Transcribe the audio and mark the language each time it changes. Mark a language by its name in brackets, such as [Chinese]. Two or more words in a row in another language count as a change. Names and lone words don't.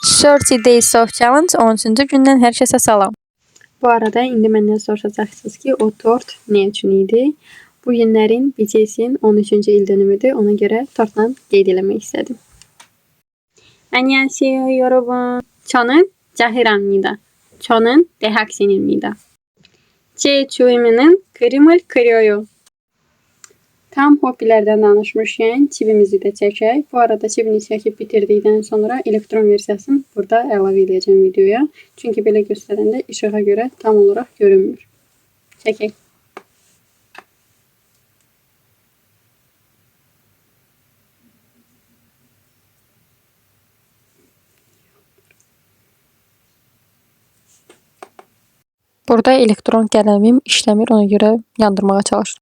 [English] 30 Days of Challenge [Azerbaijani] 13-cü gündən hər kəsə salam. Bu arada indi məndən soruşacaqsınız ki, o tort nə üçün idi? Bu günlərin BTS-in 13-cü il dönümüdür. Ona görə tortla qeyd eləmək istədim. [Korean] 안녕하세요, 여러분. 저는 자흐라입니다. 저는 대학생입니다. 제 취미는 그림을 그려요. [Azerbaijani] Tam hobbilərdən danışmışkən çipimizi də çəkək. Bu arada çipini çəkib bitirdikdən sonra elektron versiyasını burada əlavə edəcəm videoya. Çünki belə göstərəndə işığa görə tam olaraq görünmür. Çəkək. Burada elektron qələmim işləmir, ona görə yandırmağa çalışdım.